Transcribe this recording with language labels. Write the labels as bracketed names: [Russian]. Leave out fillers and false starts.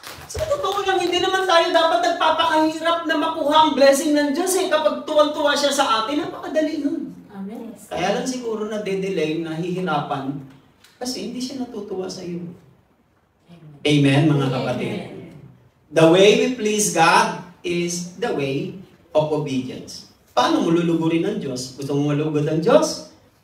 [Filipino] Sa totoo lang, hindi naman tayo dapat nagpapakahirap na makuha ang blessing ng Diyos eh. Kapag tuwan-tuwa siya sa atin, napakadali nun. Amen. Kaya lang siguro na de-delay, nahihirapan, kasi hindi siya natutuwa sa iyo. Amen, mga kapatid. [English] The way we please God is the way of obedience. [Filipino] Paano mo lulugurin ng Diyos? Gusto mo malugod ang Diyos?